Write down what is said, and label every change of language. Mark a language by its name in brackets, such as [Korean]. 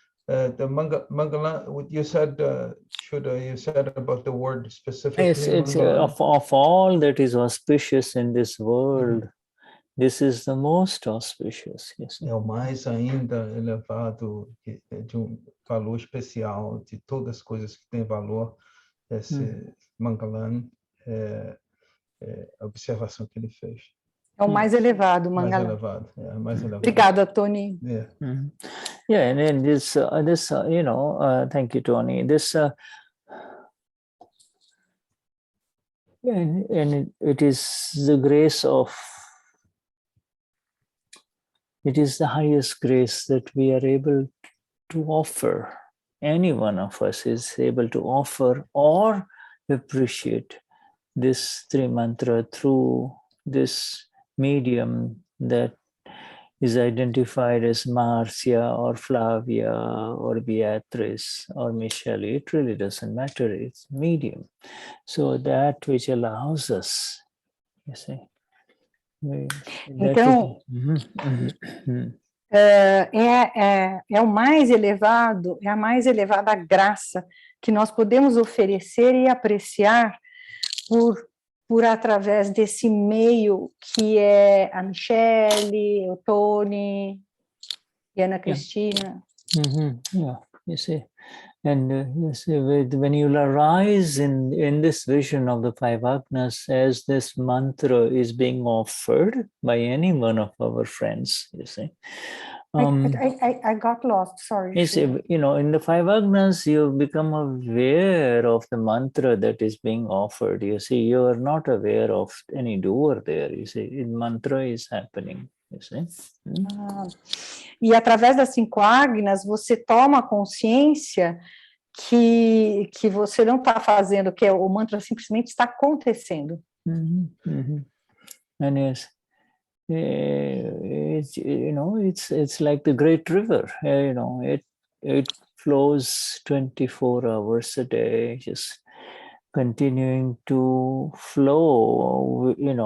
[English] The Mangalan, you said, Shuddha, you said about the word specifically. It's of all that is auspicious in this world, this is the most auspicious. Yes. [Portuguese] É o mais ainda elevado, de valor especial, de todas as coisas que têm valor. Esse Mangalan a observação que ele fez. É o mais elevado, Mais Mangalan. elevado, mais elevado. Obrigada, Tony. [English] Yeah, and then this, thank you, Tony. This, and it is the grace of, it is the highest grace that we are able to offer. Any one of us is able to offer or appreciate this three mantra through this medium that is identified as Marcia or Flavia or Beatrice or Michelle. It really doesn't matter, it's medium. So that which allows us, you see. [Portuguese] Então, é o mais elevado, é a mais elevada graça que nós podemos oferecer e apreciar por através desse meio que é a Michele, o Tony e a Ana Cristina. [English] Yeah, you see. And you see, when you arise in this vision of the five agnas, as this mantra is being offered by any one of our friends, you see. I got lost, sorry. You see, in the five agnas, you become aware of the mantra that is being offered. You see, you are not aware of any doer there. You see, the mantra is happening. You see? [Portuguese] E através das cinco agnas, você toma consciência que você não está fazendo, que o mantra simplesmente está acontecendo. [English] And yes, it's like the great river. It flows 24 hours a day, just continuing to flow.